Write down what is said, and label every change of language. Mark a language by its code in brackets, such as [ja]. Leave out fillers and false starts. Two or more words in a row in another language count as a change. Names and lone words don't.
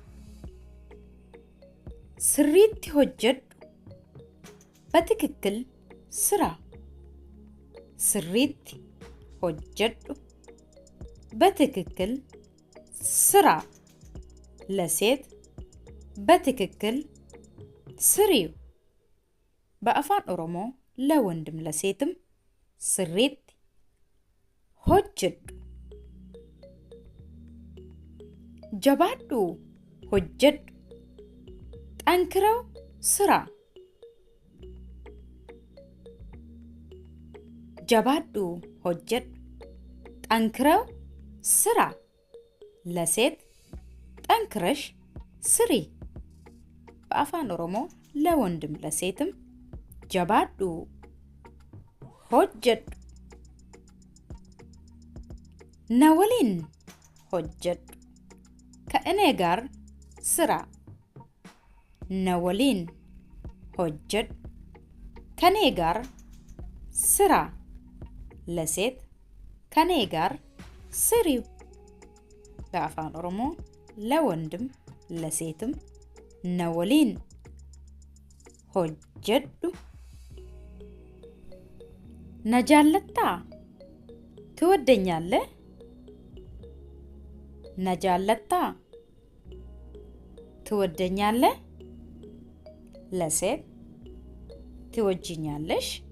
[am] ስሪት hojjedhu በትክክል ስራ ስሪት hojjedhu በትክክል ስራ ለሴት በትክክል ስሪው በአፋን ኦሮሞ ለወንድም ለሴትም ስሪት hojjedhu [om] jabaadhu hojjedhu [am] ጠንክረው ስራ [om] jabaadhu hojjedhu [am] ጠንክረው ስራ ለሴት ጠንክረሽ ስሪ በአፋን ኦሮሞ ለወንድም ለሴትም [om] jabaadhu hojjedhu nawaliin hojjedhu [am] ከእኔ ጋር ስራ [om] nawaliin hojjedhu [am] ከኔ ጋር ስራ ለሴት ከኔ ጋር ስሪው በአፋን ኦሮሞ ለወንድም ለሴትም ነወሊን [om] hojjedhu na jaallatta [am] ትወደኛለህ ነጃለታ ትወደኛለህ ለሴት ትወጂኛለሽ